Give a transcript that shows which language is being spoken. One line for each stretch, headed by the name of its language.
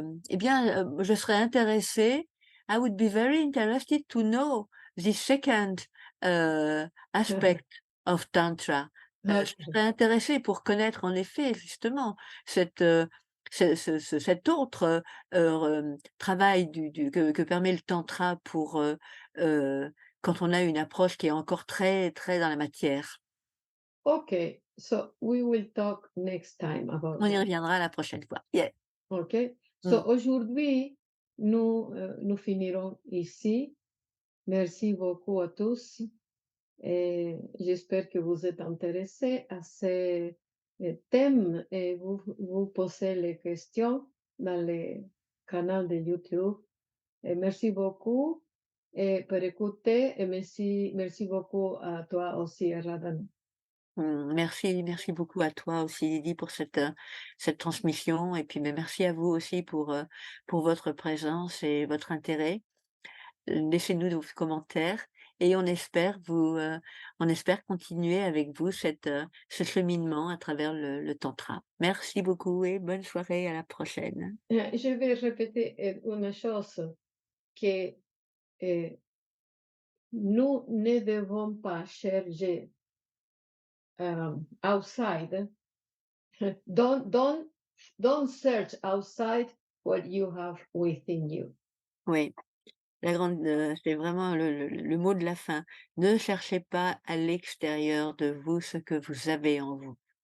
French: Je serais intéressée,
English: I would be very interested to know the second, aspect of tantra.
French: Je
English: okay,
French: serais intéressée pour connaître en effet justement cette, cet autre, travail que permet le tantra pour, quand on a une approche qui est encore très, très dans la matière.
English: okay. So we will talk next time about
French: On y
English: that.
French: reviendra la prochaine fois.
English: Yeah. OK? Mmh.
French: So aujourd'hui, nous finirons ici. Merci beaucoup à tous et j'espère que vous êtes intéressés à ces thèmes et vous posez les questions dans le canal de YouTube. Et merci beaucoup et pour écouter et merci beaucoup à toi aussi, Radhan. Merci beaucoup à toi aussi Lydie pour cette transmission et puis, merci à vous aussi pour votre présence et votre intérêt. Laissez-nous vos commentaires et on espère continuer avec vous ce cheminement à travers le tantra. Merci beaucoup et bonne soirée, à la prochaine. Je vais répéter une chose, que euh, nous ne devons pas chercher outside.
English: don't don't don't search outside what you have within you.
French: Oui, c'est vraiment le mot de la fin. Ne cherchez pas à l'extérieur de vous ce que vous avez en vous.